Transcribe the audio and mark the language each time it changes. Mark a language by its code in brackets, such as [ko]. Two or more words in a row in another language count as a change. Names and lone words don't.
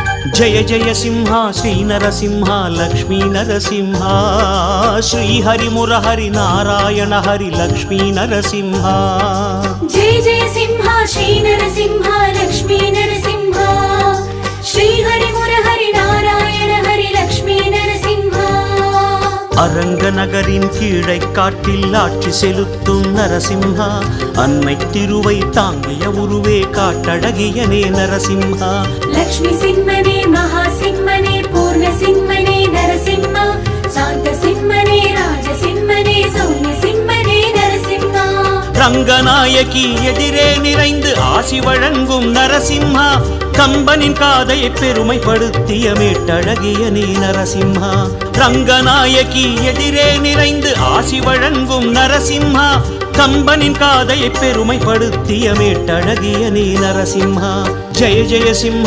[sa] जय जय सिंह श्री नरसिंह लक्ष्मी नरसिंह श्री हरि मुरहरि नारायण हरि लक्ष्मी नरसिंह जय जय सिंह श्री नरसिंह लक्ष्मी नरसिंह श्री हरि मुरहरि नारायण हरि लक्ष्मी नरसिंह [ta] அரங்க நகரின் கீழை காட்டில் ஆட்சி செலுத்தும் நரசிம்ஹா அன்னை திருவை தாங்கிய உருவே காட்டழகியனே நரசிம்ஹா [sa] लक्ष्मी सिंहने महासिंहने पूर्ण सिंहने नरसिंह शांत सिंहने राज सिंहने सौम्य सिंहने नरसिंह [ta] ரங்கநாயகி எதிரே நிறைந்து ஆசி வழங்கும் நரசிம்ஹா கம்பனின் காதையை பெருமைப்படுத்திய மேட்டழகியனே நரசிம்ஹா ரங்கநாயகி எதிரே நிறைந்து ஆசி வழங்கும் நரசிம்ஹா கம்பனின் காதையை பெருமைப்படுத்திய மேட்டழகியனே நரசிம்ஹா [sa] जय जय सिंह